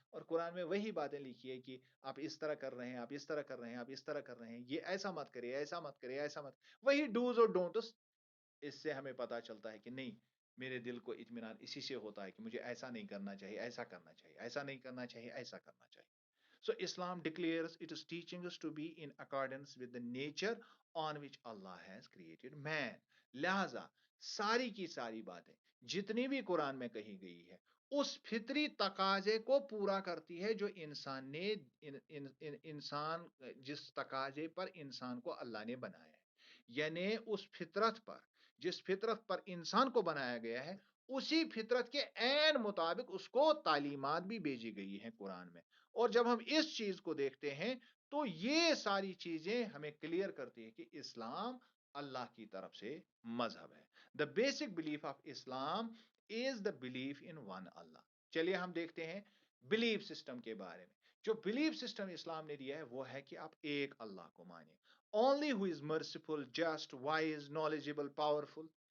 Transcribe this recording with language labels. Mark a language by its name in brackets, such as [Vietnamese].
[Urdu] اور قرآن میں وہی باتیں لکھی ہے کہ آپ اس طرح کر رہے ہیں, آپ اس طرح کر رہے ہیں, آپ اس طرح کر رہے ہیں, یہ ایسا مت کرے, ایسا مت کرے, ایسا مت. وہی ڈوز اور ڈونٹس. اس سے ہمیں پتا چلتا ہے کہ نہیں, میرے دل کو اطمینان اسی سے ہوتا ہے کہ مجھے ایسا نہیں کرنا چاہیے, ایسا کرنا چاہیے, ایسا نہیں کرنا چاہیے, ایسا کرنا چاہیے. [English] So Islam declares it is teaching us to be in accordance with the nature on which Allah has created man. [Urdu] لہذا ساری کی ساری باتیں جتنی بھی قرآن میں کہی گئی ہے, اس فطری تقاضے کو پورا کرتی ہے جو انسان نے انسان جس تقاضے پر انسان کو اللہ نے بنایا ہے. یعنی اس فطرت پر, جس فطرت پر انسان کو بنایا گیا ہے, اسی فطرت کے عین مطابق اس کو تعلیمات بھی بھیجی گئی ہیں قرآن میں. اور جب ہم اس چیز کو دیکھتے ہیں تو یہ ساری چیزیں ہمیں کلیئر کرتی ہے کہ اسلام اللہ کی طرف سے مذہب ہے. [English] The basic belief of Islam is the belief in one Allah. [Urdu] چلیے ہم دیکھتے ہیں بلیف سسٹم کے بارے میں. جو بلیف سسٹم اسلام نے دیا ہے وہ ہے کہ آپ ایک اللہ کو مانیں. [English] Only who is merciful, just, wise, knowledgeable, powerful.